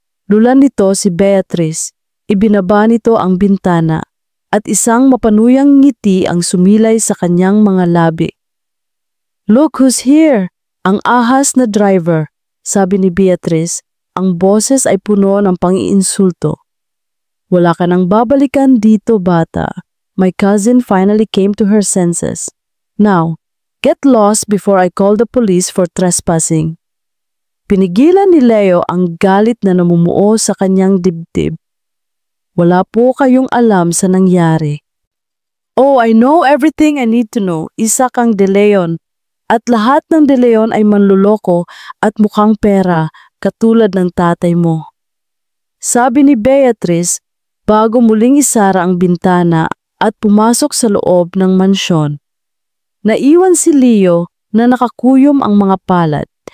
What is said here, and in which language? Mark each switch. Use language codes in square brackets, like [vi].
[tl] Lulan nito si Beatrice. Ibinaba nito ang bintana at isang mapanuyang ngiti ang sumilay sa kanyang mga labi. [en] Look who's here! [tl] Ang ahas na driver, sabi ni Beatrice, ang boses ay puno ng pang-iinsulto. Wala ka nang babalikan dito, bata. [en] My cousin finally came to her senses. Now, get lost before I call the police for trespassing. [tl] Pinigilan ni Leo ang galit na namumuo sa kanyang dibdib. Wala po kayong alam sa nangyari. [en] Oh, I know everything I need to know. [tl] Isa kang De Leon. At lahat ng De Leon ay manluloko at mukhang pera katulad ng tatay mo. Sabi ni Beatrice bago muling isara ang bintana at pumasok sa loob ng mansyon. Naiwan si Leo na nakakuyom ang mga palad.